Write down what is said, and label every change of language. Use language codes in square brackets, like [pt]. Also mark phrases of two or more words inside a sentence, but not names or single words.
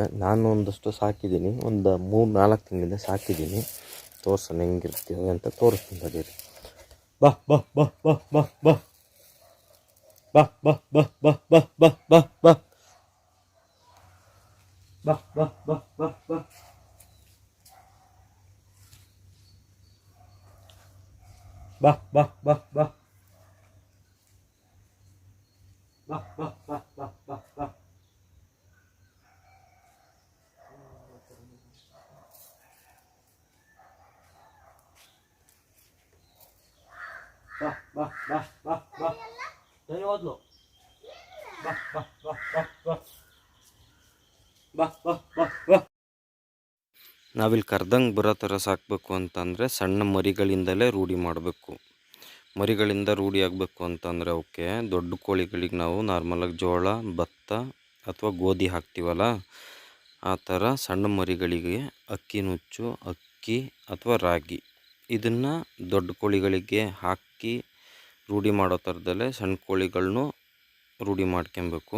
[kn] ನಾನು ಒಂದಷ್ಟು ಸಾಕಿದ್ದೀನಿ, ಒಂದು 3-4 ತಿಂಗಳಿಂದ ಸಾಕಿದ್ದೀನಿ. ತೋರ್ಸೋಣ ಹೆಂಗಿರ್ತೀವಿ ಅಂತ ತೋರಿಸ್ತೀನಿ. ತಡೀರಿ. ಬಾ ಬಾ ಬಾ ಬಾ ಬಾ ಬಾ ಬಾ ಬಾ ಬಾ ಬಾ ಬಾ ಬಾ ಬಾ ಬಾ ಬಾ ಬಾ ಬಾ ಬಾ ಬಾ bah bah bah bah bah bah bah bah bah bah bah bah bah bah bah dari odlo bah bah bah bah bah bah bah bah bah. ನಾವಿಲ್ಲಿ ಕರ್ದಂಗೆ ಬರೋ ಥರ ಸಾಕಬೇಕು ಅಂತಂದರೆ ಸಣ್ಣ ಮರಿಗಳಿಂದಲೇ ರೂಢಿ ಮಾಡಬೇಕು. ಮರಿಗಳಿಂದ ರೂಢಿ ಆಗಬೇಕು ಅಂತಂದರೆ ಅವಕ್ಕೆ ದೊಡ್ಡ ಕೋಳಿಗಳಿಗೆ ನಾವು ನಾರ್ಮಲಾಗಿ ಜೋಳ, ಭತ್ತ ಅಥವಾ ಗೋಧಿ ಹಾಕ್ತೀವಲ್ಲ, ಆ ಥರ ಸಣ್ಣ ಮರಿಗಳಿಗೆ ಅಕ್ಕಿ ನುಚ್ಚು, ಅಕ್ಕಿ ಅಥವಾ ರಾಗಿ ಇದನ್ನು ದೊಡ್ಡ ಕೋಳಿಗಳಿಗೆ ಹಾಕಿ ರೂಢಿ ಮಾಡೋ ಥರದಲ್ಲೇ ಸಣ್ಣ ಕೋಳಿಗಳನ್ನೂ ರೂಢಿ ಮಾಡ್ಕೊಬೇಕು.